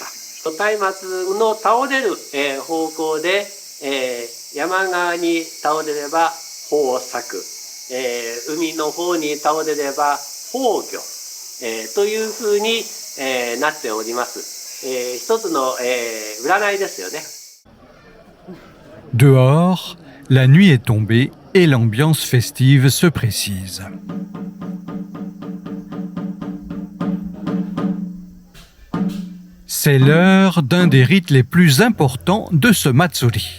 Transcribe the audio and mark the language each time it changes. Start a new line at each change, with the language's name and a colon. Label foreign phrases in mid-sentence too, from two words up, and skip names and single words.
Japanese: 松明の倒れる方向で山側に倒れれば豊作、 海の方に倒れれば崩御、というふうに、なっております。一つの、占いですよね。
French: Dehors, la nuit est tombée et l'ambiance festive se précise. C'est l'heure d'un des rites les plus importants de ce Matsuri.